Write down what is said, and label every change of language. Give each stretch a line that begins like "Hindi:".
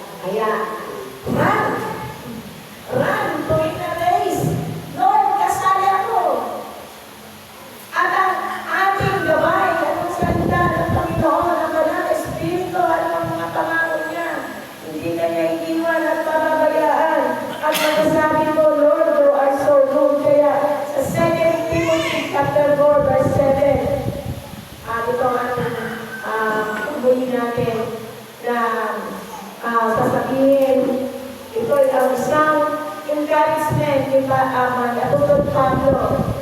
English: Kaya, run! Run to win the race!
Filipino: Lord, kasali ako! At ang ating gabay, anong salita ng Panginoon, ang Banal na Espiritu, ano ang mga pangako niya? Hindi ka niya iiwan at pababayaan. At magsasabi mo,
English: Lord, you are so good.
Filipino: Kaya, sa 2 Timothy chapter 4, verse 7, ito ang tubuhin natin na sasabihin, ito ay ang isang encouragement ni Apostol Pablo.